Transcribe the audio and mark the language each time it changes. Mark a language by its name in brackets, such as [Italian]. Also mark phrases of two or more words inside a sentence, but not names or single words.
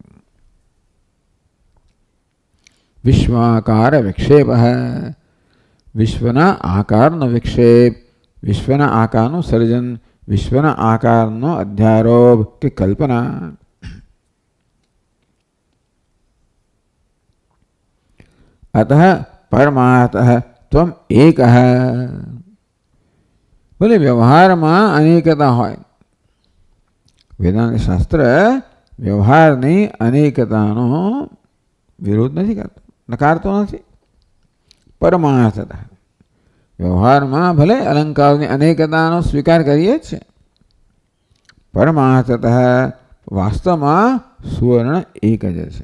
[Gujarati] વિશ્વાકાર વિક્ષેપ, વિશ્વના આકારનો વિક્ષેપ, વિશ્વના આકારનું સર્જન, વિશ્વના આકારનો અધ્યારોપ કે કલ્પના. [Sanskrit] अतः परमार्थः त्वम एकः. [Gujarati] ભલે વ્યવહારમાં અનેકતા હોય, વેદાંત શાસ્ત્ર વ્યવહારની અનેકતાનો વિરોધ નથી કરતો, નકારતો નથી. પરમાર્થતા, વ્યવહારમાં ભલે અલંકારોની અનેકતાનો સ્વીકાર કરીએ જ છે, પરમાર્થત વાસ્તવમાં સુવર્ણ એક જ છે.